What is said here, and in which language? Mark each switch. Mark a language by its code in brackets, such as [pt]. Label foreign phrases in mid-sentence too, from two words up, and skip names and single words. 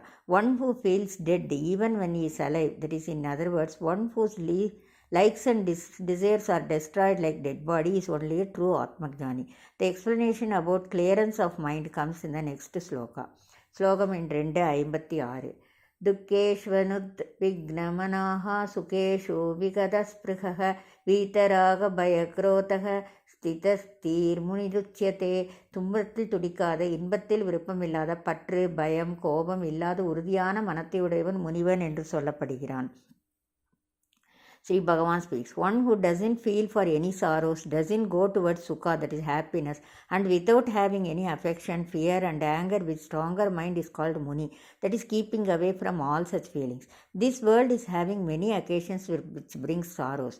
[en] One who feels dead even when he is alive, that is, in other words, one whose likes and desires are destroyed like dead body is only a true Atmajnani. The explanation about clearance of mind comes in the next sloka. Slokam in 256. [sa] दुःखेष्वनुद्विग्नमनाः सुखेषु विगतस्पृहः वीतरागभयक्रोधः स्थितधीर्मुनिरुच्यते. [ta] துன்பத்தில் துடிக்காத, இன்பத்தில் விருப்பமில்லாத, பற்று, பயம், கோபம் இல்லாத உறுதியான மனத்தையுடையவன் முனிவன் என்று சொல்லப்படுகிறான். [en] Sri Bhagavan speaks, one who doesn't feel for any sorrows, doesn't go towards sukha, that is happiness, and without having any affection, fear and anger with stronger mind is called Muni, that is keeping away from all such feelings. This world is having many occasions which brings sorrows.